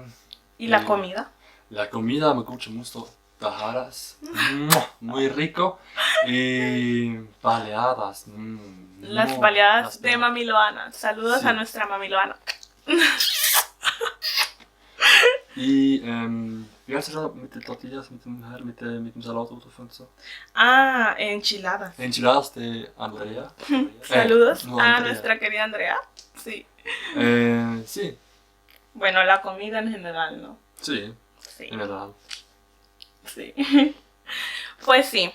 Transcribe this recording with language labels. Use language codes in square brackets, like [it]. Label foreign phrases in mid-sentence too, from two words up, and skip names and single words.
[es] ¿Y la comida? La comida me gusta mucho, tajadas, muy rico y baleadas. Las baleadas de Mami Loana. Saludos Sí. a nuestra Mami Loana. [de] Y wie heißt das mit den Tortillas, mit dem Salat und so? [es] Ah, enchiladas. Enchiladas de Andrea. Saludos no, a Andrea. nuestra querida Andrea. Sí. Sí, Bueno, la comida en general, ¿no? sí, Sí. en verdad. Sí. Pues sí.